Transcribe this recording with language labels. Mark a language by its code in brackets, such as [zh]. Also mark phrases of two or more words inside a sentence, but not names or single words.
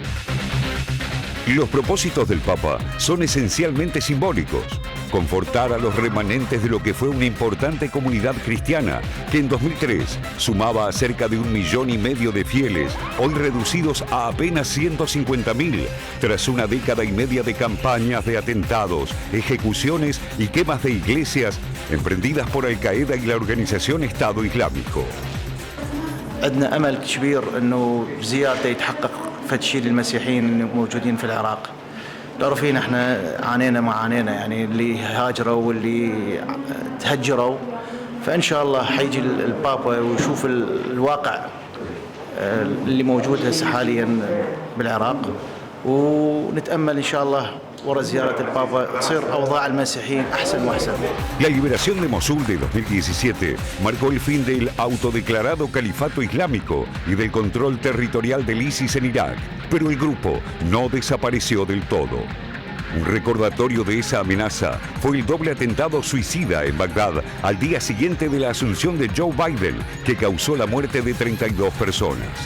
[es] Los propósitos del Papa son esencialmente simbólicos: confortar a los remanentes de lo que fue una importante comunidad cristiana, que en 2003 sumaba a cerca de 1,5 millones de fieles, hoy reducidos a apenas 150.000, tras una década y media de campañas de atentados, ejecuciones y quemas de iglesias emprendidas por Al-Qaeda y la organización Estado Islámico. [ar] عندنا أمل كبير إنه زيارته يتحقق فد شيء للمسيحيين الموجودين في العراق. تعرفين احنا عانينا يعني اللي هاجروا واللي تهجروا، فإن شاء الله حيجي البابا ويشوف الواقع اللي موجود هسه حاليا بالعراق، ونتأمل إن شاء الله ورا زيارة البابا تصير أوضاع المسيحيين أحسن وأحسن. [es] La liberación de Mosul de 2017 marcó el fin del autodeclarado califato islámico y del control territorial del ISIS en Irak, pero el grupo no desapareció del todo. Un recordatorio de esa amenaza fue el doble atentado suicida en Bagdad al día siguiente de la asunción de Joe Biden, que causó la muerte de 32 personas.